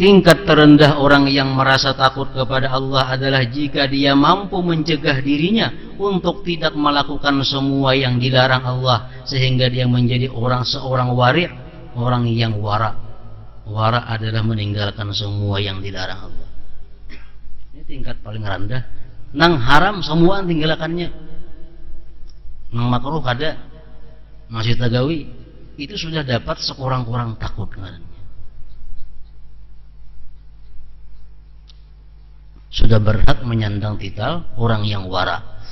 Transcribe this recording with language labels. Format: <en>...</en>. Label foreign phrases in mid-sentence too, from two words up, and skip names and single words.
<id>Tingkat terendah orang yang merasa takut kepada Allah adalah jika dia mampu mencegah dirinya untuk tidak melakukan semua yang dilarang Allah, sehingga dia menjadi seorang wari', orang yang wara'. Wara' adalah meninggalkan semua yang dilarang Allah.</id> <bjn>Ini tingkat paling rendah. Nang haram semua tinggalkannya. Nang makruh kada masih tagawi, itu sudah dapat sekurang-kurang takut ngarannya.</bjn> <id>Sudah berhak menyandang titel orang yang wara.</id>